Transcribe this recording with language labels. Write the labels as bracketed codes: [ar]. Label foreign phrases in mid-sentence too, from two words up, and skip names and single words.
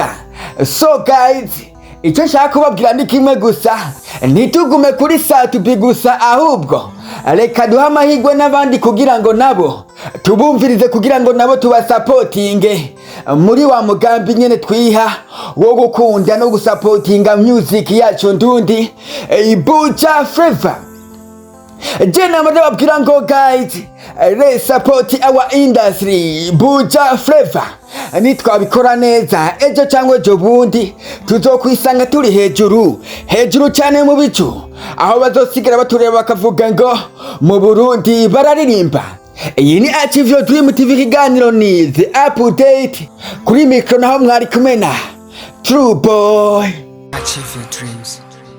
[en] So guys, [rn] icyo nshaka kubabwira ni kimwe gusa, ntitugume kuri Sat B gusa, ahubwo reka duha amahirwe n'abandi kugira ngo nabo tubumvirize, kugira ngo nabo tubasapotinge muri wa mugambi nyene twiha wo gukunda no gusapotinga music yacu ndundi ibuja flavor. Jena madababwira ngo [en] guys, let's support our industry buja flavor. [rn] Nitwabikora neza ejo cyangwa ejo bundi tuzokwisanga turi hejuru cyane mu bicu, aho bazosigara batureba bakavuga ngo mu Burundi bararirimba. Iyi ni Achieve Your Dream TV, kiganiro ni The Update. Kuri mikro naho mwari kumena True Boy. [en] Achieve your dreams.